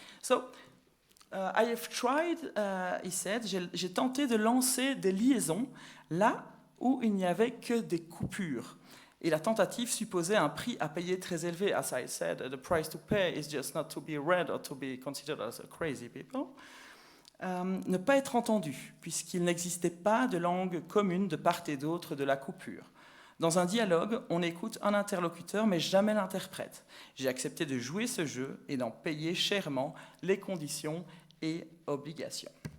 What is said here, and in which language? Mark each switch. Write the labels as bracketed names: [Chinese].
[English] So, I have tried, he said, [French] j'ai tenté de lancer des liaisons là où il n'y avait que des coupures. Et la tentative supposait un prix à payer très élevé. [English] As I said, the price to pay is just not to be read or to be considered as a crazy people. [French] Ne pas être entendu, puisqu'il n'existait pas de langue commune de part et d'autre de la coupure. Dans un dialogue, on écoute un interlocuteur, mais jamais l'interprète. J'ai accepté de jouer ce jeu et d'en payer chèrement les conditions et obligations.